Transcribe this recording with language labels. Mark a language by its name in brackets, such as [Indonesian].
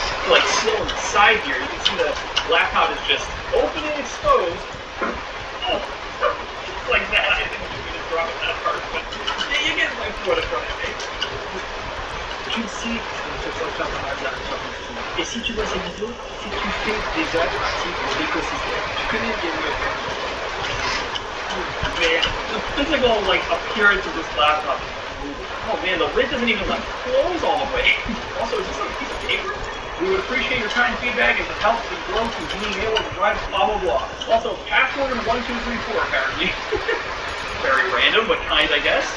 [English] Like still inside here, you can see the laptop is just open and exposed. Oh, just like that. I didn't mean to drop it that hard, but yeah, you get my point in front of me. [French] Tu le sais, ce que tu vas faire par hasard. Et si tu vois cette vidéo, c'est que tu fais déjà partie de l'écosystème. Tu connais le game web. [English] Man, the physical like appearance of this laptop. Oh man, the lid doesn't even like close all the way. Also, is this a piece of paper? We would appreciate your kind feedback as it helps in growth and being able to drive blah blah blah. Also, password 1234 apparently. Very random, but kind I guess.